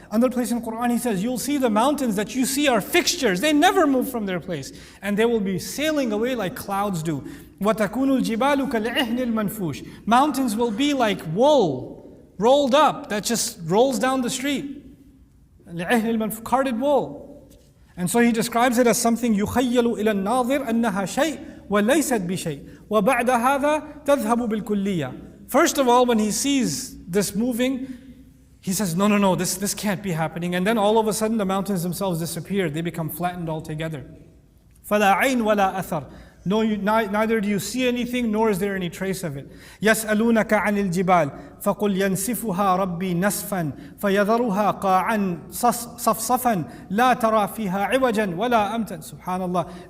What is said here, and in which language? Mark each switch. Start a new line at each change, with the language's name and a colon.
English: Another place in the Quran He says, you'll see the mountains that you see are fixtures. They never move from their place. And they will be sailing away like clouds do.
Arabic: وَتَكُونُ الْجِبَالُ كَالْعِهْنِ الْمَنْفُوشِ.
English: Mountains will be like wool, rolled up, that just rolls down the street.
Arabic: الْعِهْنِ الْمَنْفُوشِ,
English: carded wool. And so he describes it as something
Arabic: يخيل إلى الناظر أنها شيء وليست بشيء وبعد هذا تذهب بالكلية.
English: First of all, when he sees this moving, he says, no, this can't be happening. And then all of a sudden the mountains themselves disappear. They become flattened altogether.
Arabic: فَلَا عَيْنْ وَلَا أَثَرْ.
English: No, neither do you see anything, nor is there any trace of it.
Arabic: يَسْأَلُونَكَ عَنِ الْجِبَالِ فَقُلْ يَنْسِفُهَا رَبِّي نَسْفًا فَيَذَرُهَا قَاعًا صَفْصَفًا لَا تَرَى فِيهَا عِوَجًا وَلَا أَمْتًا. SubhanAllah.